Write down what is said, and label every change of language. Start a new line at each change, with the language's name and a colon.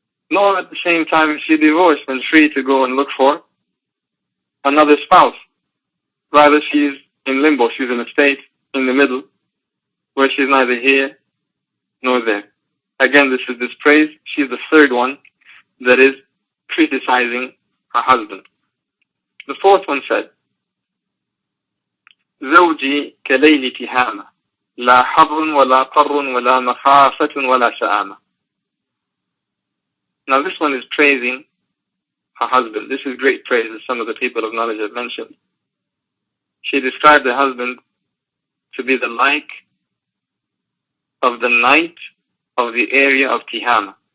English: Nor at the same time is she divorced and free to go and look for another spouse. Rather, she's in limbo. She's in a state in the middle where she's neither here nor there. Again, this is this praise. She's the third one that is criticizing her husband. The fourth one said,
Arabic: زوجي كليل تهامة لا حر ولا قر ولا مخافة ولا سآمة.
English: Now this one is praising her husband. This is great praise, as some of the people of knowledge have mentioned. She described her husband to be the like of the night of the area of Tihama.